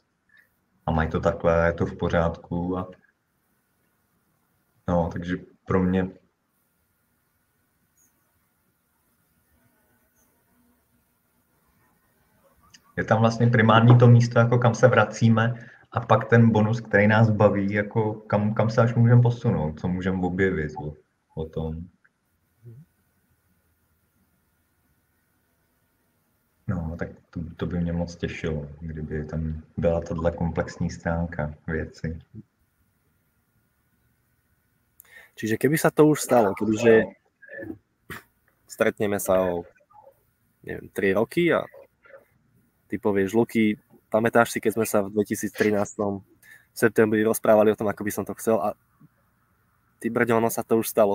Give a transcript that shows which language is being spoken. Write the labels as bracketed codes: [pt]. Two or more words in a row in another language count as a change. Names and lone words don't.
[cs] A mají to takhle, je to v pořádku a no, takže pro mě je tam vlastně primární to místo, jako kam se vracíme a pak ten bonus, který nás baví, jako kam se až můžeme posunout, co můžeme objevit o tom. No, tak to by mě moc těšilo, kdyby tam byla tato komplexní stránka věci. [sk] Čiže keby sa to už stalo, kebyže stretneme sa o, neviem, 3 roky a ty povieš, Luky, pamätáš si, keď sme sa v 2013 v septembri rozprávali o tom, ako by som to chcel a ty brďo, ono sa to už stalo.